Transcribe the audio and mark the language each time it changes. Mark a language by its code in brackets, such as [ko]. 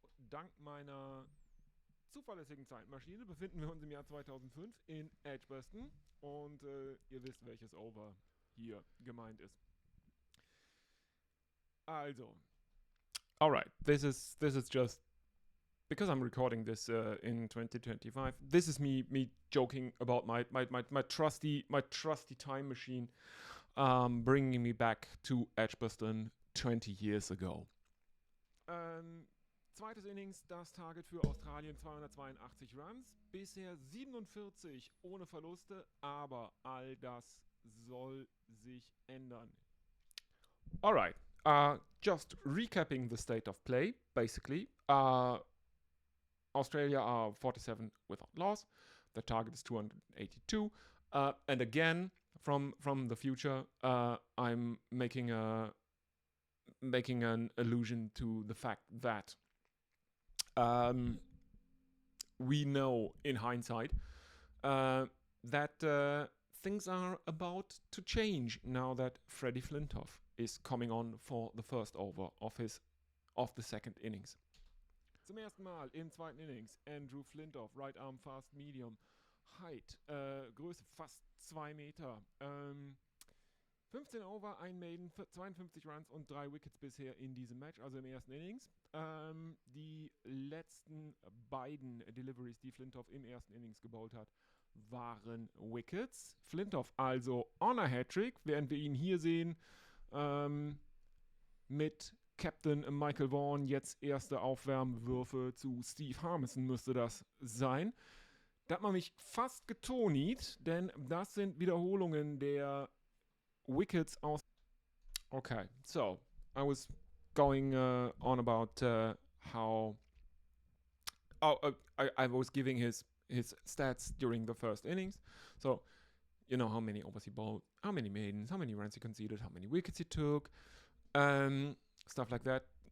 [de] Dank meiner zuverlässigen Zeitmaschine befinden wir uns im Jahr 2005 in Edgbaston, und ihr wisst, welches Over hier gemeint ist. [en] Also, alright, this is just because I'm recording this in 2025. This is me joking about my trusty time machine, bringing me back to Edgbaston 20 years ago. [de] Zweites Innings, das Target für Australien, 282 Runs. Bisher 47 ohne Verluste, aber all das soll sich ändern. [en] Alright, just recapping the state of play, basically. Australia are 47 without loss. The target is 282. And again, from the future, I'm making an allusion to the fact that we know in hindsight that things are about to change now that Freddie Flintoff is coming on for the first over of the second innings. [de] Zum ersten Mal im zweiten Innings Andrew Flintoff, right arm fast medium, Height, Größe fast 2 Meter. 15 Over, 1 Maiden, 52 Runs und 3 Wickets bisher in diesem Match, also im ersten Innings. Die letzten beiden Deliveries, die Flintoff im ersten Innings gebowlt hat, waren Wickets. Flintoff also [en] on a Hattrick, [de] während wir ihn hier sehen mit Captain Michael Vaughan, jetzt erste Aufwärmwürfe zu Steve Harmison müsste das sein. Da hat man mich fast getoniet, denn das sind Wiederholungen der Wickets aus. [en] Okay, so I was going on about how I was giving his stats during the first innings. So you know how many overs he bowled, how many maidens, how many runs he conceded, how many wickets he took, stuff like that.